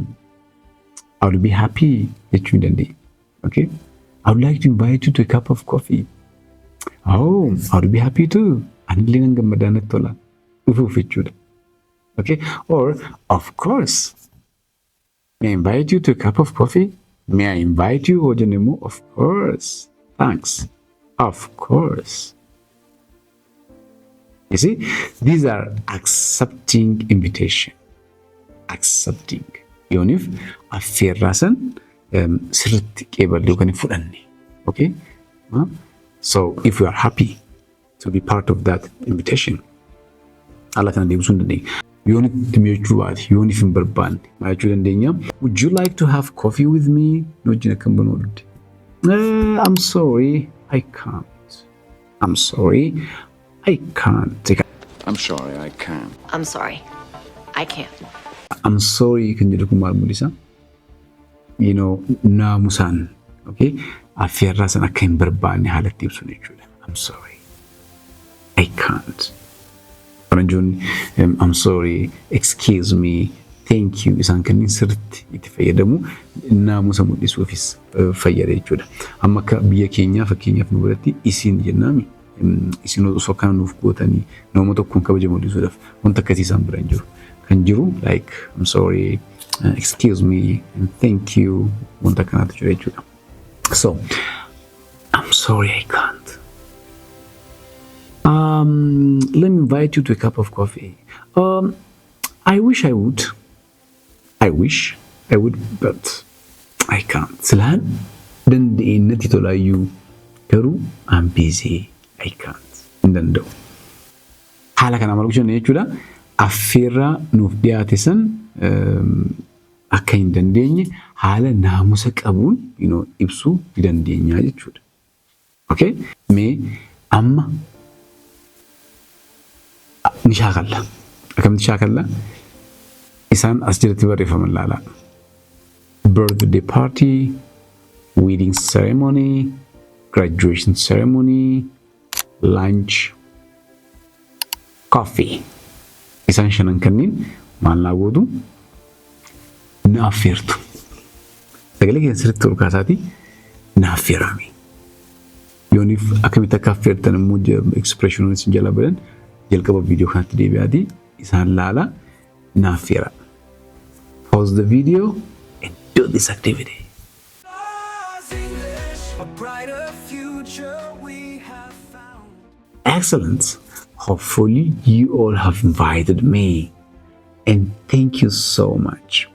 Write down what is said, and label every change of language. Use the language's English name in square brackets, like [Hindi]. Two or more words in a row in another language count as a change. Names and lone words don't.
[English] I would be happy [Oromo] jechuu dandeenya. [English] Okay? I would like to invite you to a cup of coffee. Oh, I would be happy too. [Oromo] Anillee nan gammadaa natti tola. Dhufuuf jechuudha. [English] Okay? Or, of course, may I invite you to a cup of coffee? May I invite you? Of course. Thanks. Of course. You see, these are accepting invitation. Accepting. [Oromo] Yoonif affeerraa san sirriitti qeeballee yookaan fudhanne. [English] Okay? So if we are happy to be part of that invitation, [Oromo] Allah kana deebisuu hin dandeenya. Yoonitti mi'achuu baate, yoonif hin barbaanne maal jechuu dandeenya? [English] Would you like to have coffee with me? [Oromo] Nu wajjin akkam banuu dhabde. [English] I'm sorry, I can't. I'm sorry, I can't. I'm sorry, I can't. I'm sorry. I can't. I'm sorry [Oromo] kan jedhu kun maal mul'isa? Naamusaan. Okay? Affeerraa san akka hin barbaanne haalatti ibsuun jechuudha. [English] I'm sorry. I can't. I'm sorry, excuse me, thank you [Oromo] isaan kanniin sirriitti itti fayyadamu naamusa mul'isuufis fayyada jechuudha. Amma akka biyya keenyaa fakkeenyaaf nu biratti isin jennaami. Isin osoo kana nuuf gootanii nama tokkoon kabaja mul'isuudhaaf wanta akkasii isaan bira hin jiru. Kan jiru [English] like I'm sorry, excuse me, and thank you [Oromo] wanta akkanaatu jira jechuudha. [English] So I'm sorry I can't. Let me invite you to a cup of coffee. I wish I would. I wish I would, but I can't. [Oromo] Silaan dandeenyatti tolaayyuu garuu [English] I'm busy. I can't. [Oromo] Hin danda'u. Haala kana maal gochuun jechuudha. Affeerraa nuuf dhiyaate san akka hin dandeenye haala naamusa qabuun ibsuu ni dandeenya jechuudha. Okay? Mee amma ni shaakalla. Akkamitti shaakalla? Isaan as jalatti barreeffaman laala. [English] Birthday party, wedding ceremony, graduation ceremony, lunch, coffee. [Oromo] Isaan shanan kanniin maal naa gootu na affeertu. Sagalee keessa sirriitti ol kaasaati na affeerame. Yooniif akkamitti akka affeertan immoo expression isin jala badan jalqaba viidiyoo kanatti deebi'aati isaan laala na affeera. [English] Pause the video and do this activity. Excellent. Hopefully you all have invited me and thank you so much.